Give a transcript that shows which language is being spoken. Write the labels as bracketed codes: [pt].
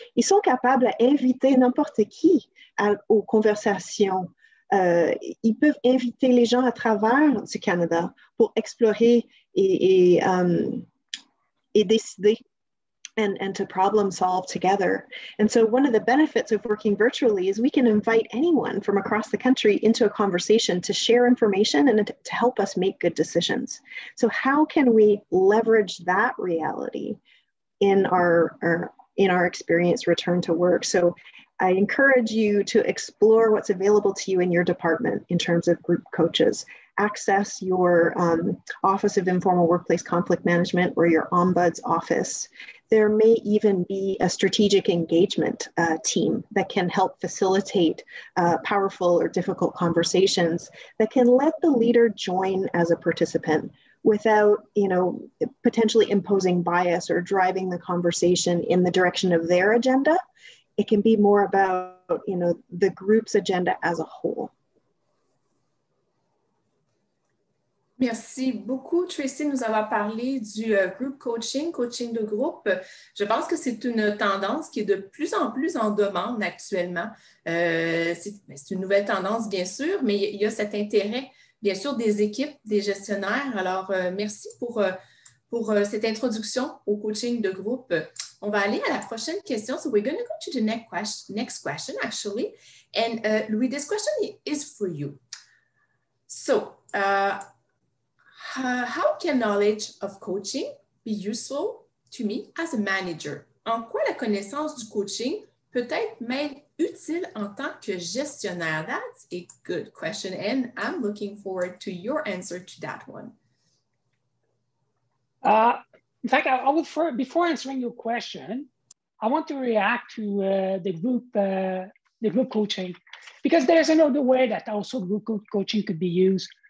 [fr] Ils sont capables d'inviter n'importe qui aux conversations. Ils peuvent inviter les gens à travers du Canada pour explorer et décider [en] and to problem solve together. And so one of the benefits of working virtually is we can invite anyone from across the country into a conversation to share information and to help us make good decisions. So how can we leverage that reality in our experience return to work? So I encourage you to explore what's available to you in your department in terms of group coaches. Access your Office of Informal Workplace Conflict Management or your Ombuds office. There may even be a strategic engagement team that can help facilitate powerful or difficult conversations that can let the leader join as a participant without, potentially imposing bias or driving the conversation in the direction of their agenda. It can be more about, the group's agenda as a whole. [fr] Merci beaucoup, Tracy, de nous avoir parlé du group coaching, coaching de groupe. Je pense que c'est une tendance qui est de plus en plus en demande actuellement. C'est une nouvelle tendance, bien sûr, mais il y a cet intérêt, bien sûr, des équipes, des gestionnaires. Alors, merci pour cette introduction au coaching de groupe. On va aller à la prochaine question. [en] So we're going to go to the next question, actually. And Louis, this question is for you. So, how can knowledge of coaching be useful to me as a manager? [fr] En quoi la connaissance du coaching peut-être m'être utile en tant que gestionnaire? [en] That's a good question, and I'm looking forward to your answer to that one. In fact, I would before answering your question, I want to react to the group coaching, because there's another way that also group coaching could be used.